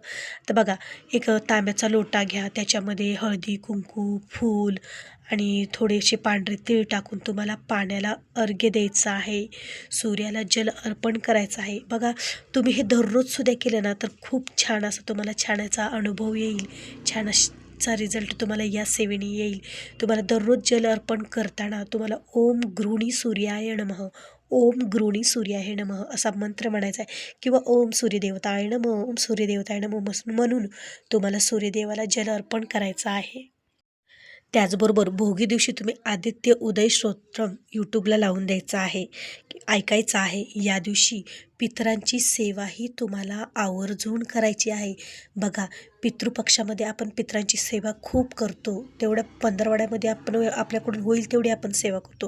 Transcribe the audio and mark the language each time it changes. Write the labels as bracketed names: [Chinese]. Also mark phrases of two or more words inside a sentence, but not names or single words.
[Marathi] तर बघा, एक तांब्याचा लोटा घ्या, त्याच्यामध्ये हळदी कुंकू फूल आणि थोडेसे पांढरे तीळ टाकून तुम्हाला पाण्याला अर्घ्य द्यायचं आहे, सूर्याला जल अर्पण करायचं आहे. बघा, तुम्ही हे दररोजसुद्धा केलं ना तर खूप छान असं तुम्हाला छान याचा अनुभव येईल, छान असा रिझल्ट तुम्हाला या सेवेने येईल. तुम्हाला दररोज जल अर्पण करताना तुम्हाला [Sanskrit] ओम गृणी सूर्याय नमः, ओम गृणी सूर्याय नमः [Marathi] असा मंत्र म्हणायचा आहे किंवा [Sanskrit] ओम सूर्यदेवताय नमः, ओम सूर्यदेवताय नमः [Marathi] म्हणून तुम्हाला सूर्यदेवाला जल अर्पण करायचं आहे. त्याचबरोबर भोगी दिवशी तुम्ही आदित्य उदय स्तोत्रम यूट्यूबला लावून द्यायचं आहे, ऐकायचं आहे. या दिवशी पितरांची सेवाही तुम्हाला आवर्जून करायची आहे. बघा, पितृपक्षामध्ये आपण पितरांची सेवा खूप करतो, तेवढ्या पंधरवड्यामध्ये आपण आपल्याकडून होईल तेवढी आपण सेवा करतो.